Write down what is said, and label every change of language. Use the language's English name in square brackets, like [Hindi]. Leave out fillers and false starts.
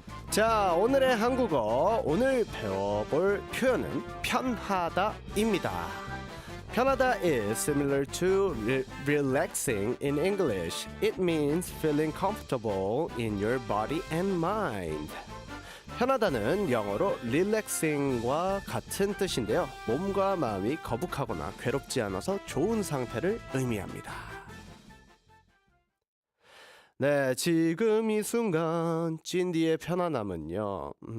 [Korean] 자, 오늘의 한국어 오늘 배워볼 표현은 편하다입니다. [English] 편하다 is similar to relaxing in English. It means feeling comfortable in your body and mind. [Korean] 편하다는 영어로 relaxing과 같은 뜻인데요. 몸과 마음이 거북하거나 괴롭지 않아서 좋은 상태를 의미합니다. 네, 지금 이 순간 찐디의 편안함은요.